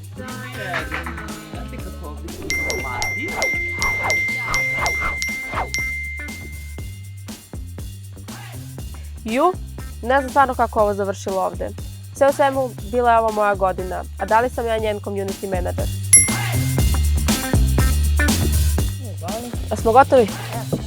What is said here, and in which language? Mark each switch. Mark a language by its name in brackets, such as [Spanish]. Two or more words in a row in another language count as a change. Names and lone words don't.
[Serbian] Ne znam stvarno kako ovo završilo ovde. Sve u svemu, bila je ovo moja godina, a da li sam ja njen [English] community manager? [Serbian] A smo gotovi?